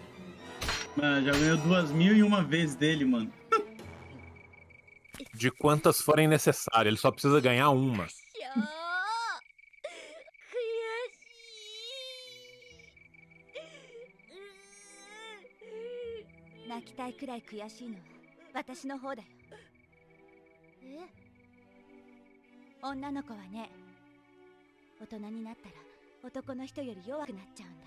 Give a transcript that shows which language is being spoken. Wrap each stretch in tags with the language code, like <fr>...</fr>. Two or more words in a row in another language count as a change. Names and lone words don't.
<pt>Mano, já ganhou 2001 vezes dele, mano. De quantas forem necessárias, ele só precisa ganhar uma.</pt> <ja>悔しい泣きたいくらい悔しいのは私の方だよ。え？女の子はね、大人になったら男の人より弱くなっちゃうんだ。</ja>